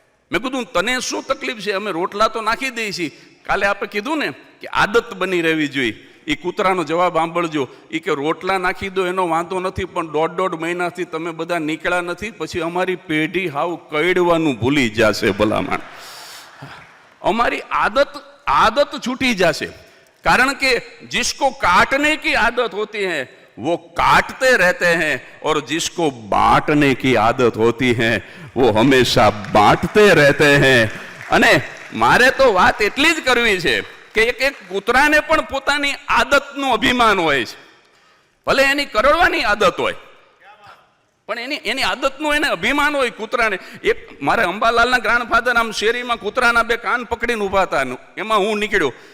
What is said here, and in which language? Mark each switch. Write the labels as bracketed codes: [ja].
[gu] મેં કીધું તને શું તકલીફ છે? અમે રોટલા તો નાખી દઈએ છીએ. કાલે આપણે કીધું ને કે આદત બની રહેવી જોઈએ. એ કૂતરાનો જવાબ સાંભળજો. એ કે રોટલા નાખી દો એનો વાંધો નથી, પણ 1.5 મહિનાથી તમે બધા નીકળ્યા નથી, પછી અમારી પેઢી હાવ કઈડવાનું ભૂલી જશે. ભલામણ અમારી આદત છૂટી જશે. કારણ કે [hi] जिसको काटने की आदत होती है वो काटते रहते हैं, और जिसको बांटने की आदत होती है वो हमेशा बांटते रहते हैं. [gu] અને મારે તો વાત એટલી જ કરવી છે કે એક કૂતરાને પણ પોતાની આદતનું અભિમાન હોય છે. ભલે એની કરડવાની આદત હોય, પણ એની આદતનું એને અભિમાન હોય કૂતરાને. એક મારે અંબાલાલના ગ્રાન્ડફાધર આમ શેરીમાં કૂતરાના 2 કાન પકડીને ઊભા હતા. એમાં હું નીકળ્યો.